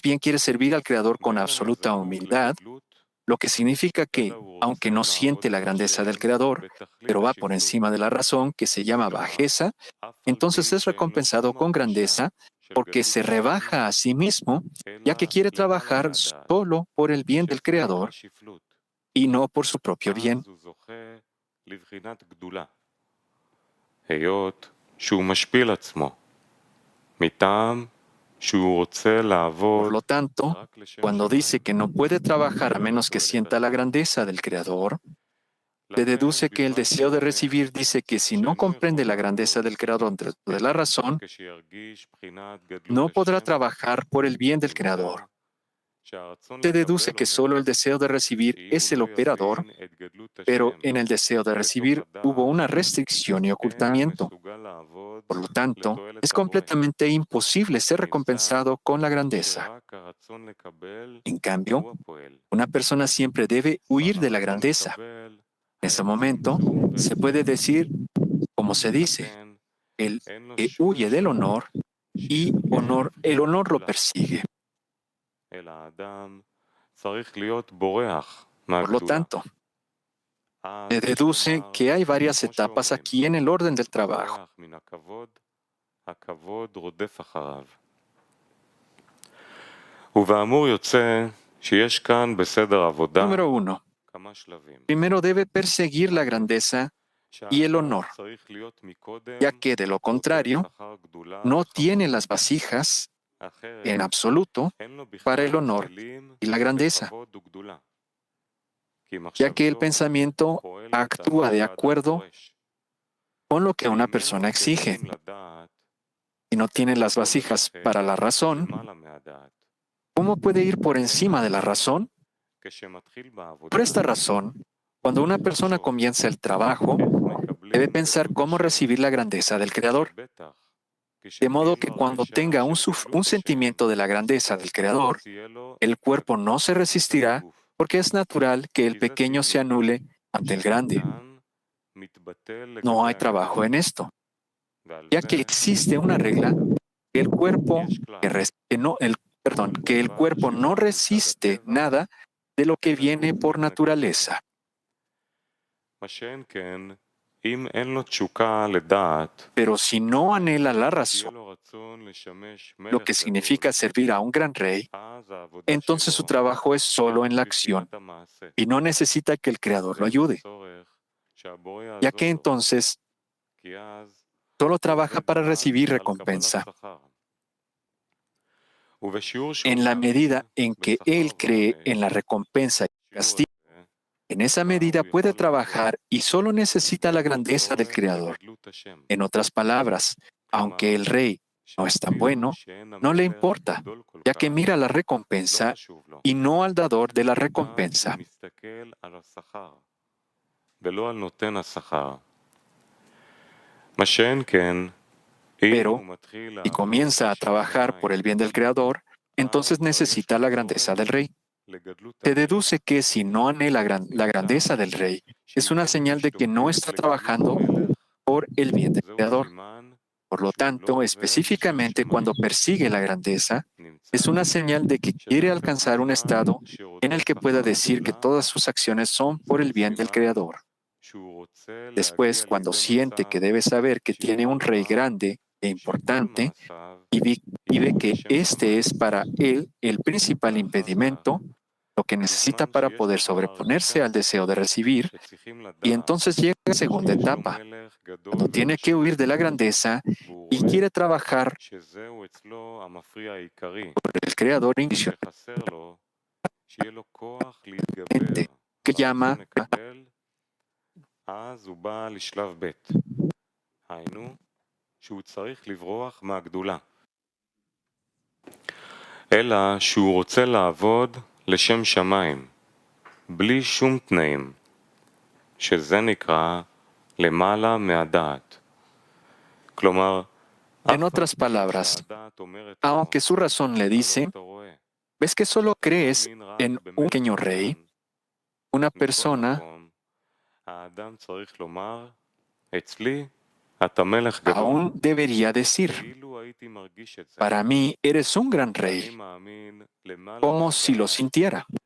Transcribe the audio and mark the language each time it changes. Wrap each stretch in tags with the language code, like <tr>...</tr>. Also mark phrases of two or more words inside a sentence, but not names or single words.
<es>bien quiere servir al Creador con absoluta humildad, lo que significa que, aunque no siente la grandeza del Creador, pero va por encima de la razón, que se llama bajeza, entonces es recompensado con grandeza porque se rebaja a sí mismo, ya que quiere trabajar solo por el bien del Creador y no por su propio bien.</es> <he>היות שהוא משפיל עצמו, מטעם שהוא רוצה לעבוד</he> <es>Por lo tanto,</es> <he>רק לשם</he> <es>cuando dice</es> <he>שמיים.</he> <es>que no puede trabajar a menos que sienta la grandeza del Creador, se</es> <he>לכן,</he> <es>deduce que el</es> <he>בזמן</he> <es>deseo de</es> <he>כזה,</he> <es>recibir dice que si no</es> <he>שאינו</he> <es>comprende</es> <he>יכול</he> <es>la grandeza</es> <he>לעבוד,</he> <es>del Creador dentro de la razón,</es> <he>כשירגיש בחינת</he> <es>no</es> <he>גדלות</he> <es>podrá</es> <he>השם,</he> <es>trabajar por el bien del</es> <he>נמצא</he> <es>Creador.</es> <he>שהרצון</he> <es>Se deduce</es> <he>לקבל</he> <es>que</es> <he>אומר,</he> <es>solo el deseo de recibir</es> <he>שאם הוא</he> <es>es el</es> <he>לא</he> <es>operador,</es> <he>יבין את גדלות</he> <es>pero</es> <he>השם</he> <es>en el deseo de</es> <he>בתוך</he> <es>recibir hubo</es> <he>הדעת,</he> <es>una restricción y</es> <he>אין הוא</he> <es>ocultamiento.</es> <he>מסוגל לעבוד</he> <es>Por lo tanto, es</es> <he>לתועלת הבורא.</he> <es>completamente imposible ser</es> <he>נמצא</he> <es>recompensado con la grandeza.</es> <he>שרק הרצון לקבל</he> <es>En cambio,</es> <he>הוא הפועל.</he> <es>una persona siempre debe huir de la</es> <he>ברצון</he> <es>grandeza.</es> <he>לקבל</he> <es>En ese</es> <he>היה</he> <es>momento,</es> <he>צמצום</he> <es>se puede</es> <he>והפסק.</he> <es>decir, como se dice,</es> <he>לכן</he> <es>el</es> <he>אין לו</he> <es>que</es> <he>שום</he> <es>huye del</es> <he>אפשרות</he> <es>honor y el honor lo persigue.</es> <he>אלא האדם צריך להיות בורח</he> <es>Por lo</es> <he>מהגדולה.</he> <es>tanto, se</es> <he>אז</he> <es>deduce</es> <he>כלומר,</he> <es>que hay varias</es> <he>כמו</he> <es>etapas</es> <he>שאומרים,</he> <es>aquí en el orden del trabajo.</es> <he>בורח מן הכבוד, הכבוד רודף אחריו. ובאמור יוצא שיש כאן בסדר עבודה</he> <es>Número 1.</es> <he>כמה שלבים.</he> <es>Primero debe perseguir la grandeza y el</es> <he>שהאדם</he> <es>honor,</es> <he>צריך להיות מקודם</he> <es>ya que de lo contrario,</es> <he>רודף אחר גדולה</he> <es>no</es> <he>וכבוד.</he> <es>tiene las vasijas en</es> <he>אחרת</he> <es>absoluto</es> <he>אין לו</he> <es>para el</es> <he>בכלל</he> <es>honor</es> <he>כלים</he> <es>y la grandeza,</es> <he>בכבוד וגדולה. כי</he> <es>ya que el</es> <he>מחשבתו</he> <es>pensamiento</es> <he>פועלת</he> <es>actúa</es> <he>על</he> <es>de</es> <he>שהאדם</he> <es>acuerdo</es> <he>דורש.</he> <es>con lo que una</es> <he>ואם אין לו</he> <es>persona exige.</es> <he>כלים לדעת,</he> <es>Si no tiene las</es> <he>מדוע</he> <es>vasijas</es> <he>ללכת</he> <es>para la razón,</es> <he>למעלה מהדעת?</he> <es>¿cómo puede ir por</es> <he>לכן</he> <es>encima de la</es> <he>האדם,</he> <es>razón?</es> <he>כשמתחיל בעבודה,</he> <es>Por esta razón, cuando una persona</es> <he>לחשוב</he> <es>comienza el trabajo,</es> <he>איך</he> <es>debe</es> <he>מקבלים</he> <es>pensar</es> <he>גדלות</he> <es>cómo</es> <he>השם,</he> <es>recibir la grandeza del Creador,</es> <he>שבטח</he> <es>de modo</es> <he>כשתהיה</he> <es>que</es> <he>לו</he> <es>cuando</es> <he>הרגשה</he> <es>tenga</es> <he>של</he> <es>un</es> <he>גדלות השם,</he> <es>sentimiento de la grandeza del Creador,</es> <he>אז יהיה לו</he> <es>el cuerpo no se</es> <he>קטנות</he> <es>resistirá</es> <he>הגוף.</he> <es>porque es natural que el</es> <he>כי זה</he> <es>pequeño se</es> <he>טבעי</he> <es>anule ante el grande.</es> <he>שהקטן מתבטל</he> <es>No hay</es> <he>לגבי</he> <es>trabajo</es> <he>הגדול.</he> <es>en esto,</es> <he>ועל</he> <es>ya</es> <he>זה</he> <es>que existe una regla que el cuerpo,</es> <he>יש כלל.</he> <es>que el cuerpo no resiste nada de lo que viene por naturaleza.</es> <he>מה שאין כן, אם אין לו תשוקה לדעת,</he> <es>Pero si no anhela la</es> <he>שיהיה</he> <es>razón,</es> <he>לו רצון לשמש</he> <es>lo</es> <he>מלך</he> <es>que</es> <he>גדול,</he> <es>significa servir a un gran rey,</es> <he>אז העבודה</he> <es>entonces su</es> <he>שלו</he> <es>trabajo es solo en la</es> <he>היא</he> <es>acción</es> <he>בחינת המעשה.</he> <es>y no necesita que el Creador lo</es> <he>ואין לו</he> <es>ayude,</es> <he>צורך שהבורא</he> <es>ya</es> <he>יעזור</he> <es>que</es> <he>לו,</he> <es>entonces</es> <he>כי אז</he> <es>solo</es> <he>הוא</he> <es>trabaja</es> <he>עובד</he> <es>para</es> <he>רק</he> <es>recibir</es> <he>על קבלת</he> <es>recompensa.</es> <he>שכר. ובשיעור שהוא</he> <es>En la</es> <he>מאמין</he> <es>medida en que</es> <he>בשכר</he> <es>él cree en</es> <he>ועונש,</he> <es>la recompensa y</es> <he>שיעור</he> <es>castigo,</es> <he>הזה,</he> <es>en esa</es> <he>אז</he> <es>medida</es> <he>הוא</he> <es>puede</es> <he>יכול לעבוד.</he> <es>trabajar y solo necesita la</es> <he>ואין לו</he> <es>grandeza del</es> <he>צורך</he> <es>Creador.</es> <he>בגדלות השם.</he> <es>En otras palabras, aunque el rey no es tan bueno,</es> <he>שאין</he> <es>no le</es> <he>המלך</he> <es>importa,</es> <he>גדול כל</he> <es>ya</es> <he>כך,</he> <es>que mira la</es> <he>לא</he> <es>recompensa</es> <he>חשוב לו.</he> <es>y no al dador de la</es> <he>רק</he> <es>recompensa.</es> <he>מסתכל על השכר, ולא על נותן השכר. מה שאין כן, אם</he> <es>Pero</es> <he>הוא מתחיל</he> <es>si</es> <he>לעבוד</he> <es>comienza a</es> <he>לשם</he> <es>trabajar por el</es> <he>שמיים,</he> <es>bien del Creador, entonces</es> <he>אז כבר יש</he> <es>necesita</es> <he>לו</he> <es>la grandeza</es> <he>צורך</he> <es>del rey.</es> <he>לגדלות</he> <es>Se</es> <he>המלך,</he> <es>deduce que si no anhela la grandeza del rey, es una señal de que no está trabajando</es> <he>המלך,</he> <es>por el bien del</es> <he>זהו</he> <es>Creador.</es> <he>סימן</he> <es>Por lo</es> <he>שהוא לא</he> <es>tanto,</es> <he>עובד לשם</he> <es>específicamente cuando</es> <he>שמיים.</he> <es>persigue la grandeza,</es> <he>נמצא</he> <es>es una señal de que</es> <he>שזה</he> <es>quiere</es> <he>פרק</he> <es>alcanzar un</es> <he>זמן</he> <es>estado en el</es> <he>שרודף</he> <es>que pueda</es> <he>אחר</he> <es>decir que</es> <he>הגדולה,</he> <es>todas sus acciones son por</es> <he>זהו</he> <es>el bien del</es> <he>סימן</he> <es>Creador.</es> <he>שהוא רוצה</he> <es>Después,</es> <he>להגיע</he> <es>cuando</es> <he>לידי</he> <es>siente que</es> <he>מצב</he> <es>debe saber que tiene un rey</es> <he>שידוע</he> <es>grande e</es> <he>שכל</he> <es>importante</es> <he>מעשיו</he> <es>y ve</es> <he>יהיו</he> <es>que</es> <he>לשם</he> <es>este</es> <he>שמיים.</he> <es>es para él el principal</es> <he>ואחר כך,</he> <es>impedimento, lo que necesita</es> <he>בזמן</he> <es>para</es> <he>שיש</he> <es>poder</es> <he>לו כבר</he> <es>sobreponerse al</es> <he>הרגשה</he> <es>deseo de recibir,</es> <he>שצריכים</he> <es>y</es> <he>לדעת</he> <es>entonces llega la segunda</es> <he>שיש לו</he> <es>etapa,</es> <he>מלך</he> <es>cuando</es> <he>גדול</he> <es>tiene que</es> <he>ומשפיל,</he> <es>huir de la grandeza</es> <he>והוא</he> <es>y</es> <he>רואה</he> <es>quiere trabajar</es> <he>שזהו אצלו המפריע העיקרי,</he> <es>por el Creador</es> <he>ושחסר לו שיהיה לו כוח להתגבר</he> <es>que</es> <he>על</he> <es>llama</es> <he>הרצון לקבל, אז הוא בא לשלב ב', היינו שהוא צריך לברוח מהגדולה. אלא שהוא רוצה לעבוד לשם שמיים, בלי שום תנאים, שזה נקרא למעלה מהדעת. כלומר,</he> <es>En otras palabras, aunque su razón le dice, ¿Ves que solo crees en un pequeño rey? Una persona aún debería decir, para mí eres un gran rey, como si lo sintiera.</es>